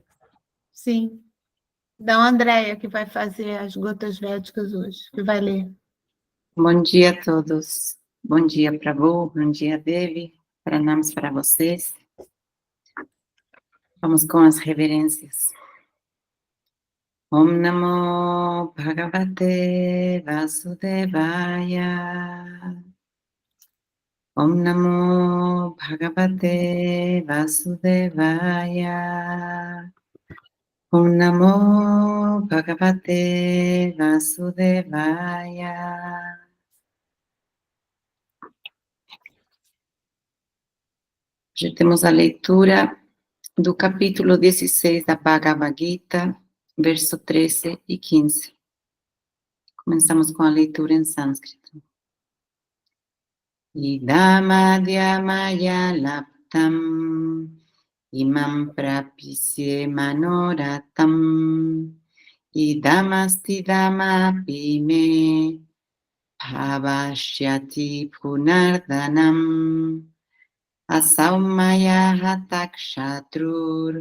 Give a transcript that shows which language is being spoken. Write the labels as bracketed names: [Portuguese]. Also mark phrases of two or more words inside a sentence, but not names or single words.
[Portuguese] Sim. Da Andréia, que vai fazer as Gotas Védicas hoje, que vai ler. Bom dia a todos. Bom dia, Prabhu. Bom dia, Devi. Pranams para vocês. Vamos com as reverências. [Sanskrit] Om Namo Bhagavate Vasudevaya. Om Namo Bhagavate Vasudevaya. Om Namo Bhagavate Vasudevaya. [Portuguese] Já temos a leitura do capítulo 16 da Bhagavad Gita, verso 13 e 15. Começamos com a leitura em sânscrito. [Sanskrit] Idamadya maya laptam imam prapisye manoratam idamastidamapi me bhavashyati punardanam asaumaya hatakshatrur